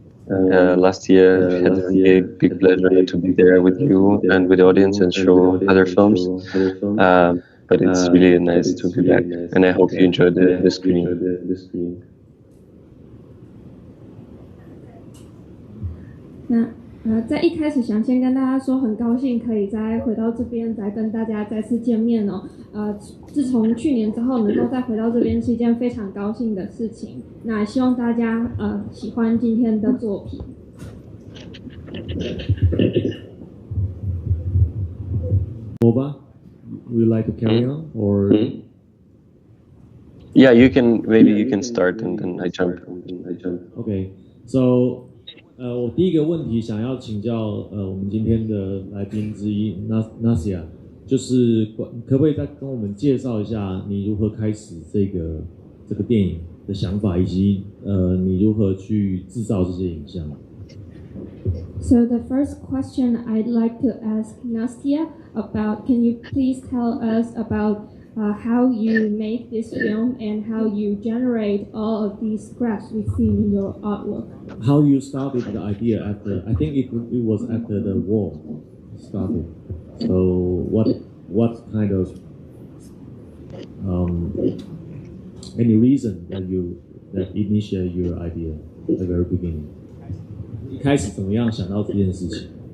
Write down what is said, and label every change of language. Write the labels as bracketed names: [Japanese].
[English] Last year I had a really big pleasure to be there with you and with the audience and show other films. But it's really nice to be back, and I hope you enjoyed the screening. [Chinese] 那在一开始想先跟大家说，很高兴可以再回到这边，再跟大家再次见面哦。自从去年之后，能够再回到这边是一件非常高兴的事情。那希望大家喜欢今天的作品。 [English] Boba, would you like to carry on or? Yeah, maybe you can start and then I jump. Okay, so. [Chinese] 我第一个问题想要请教我们今天的来宾之一 Nasia， 就是可不可以再跟我们介绍一下你如何开始这个电影的想法，以及你如何去制造这些影像。 [English] So the first question I'd like to ask Nastia about, can you please tell us about how you make this film and how you generate all of these graphs we see in your artwork? How you started the idea after? I think it was after the war started. So what kind of any reason that initiate your idea at the very beginning? [Chinese] 一开始怎么样想到这件事情？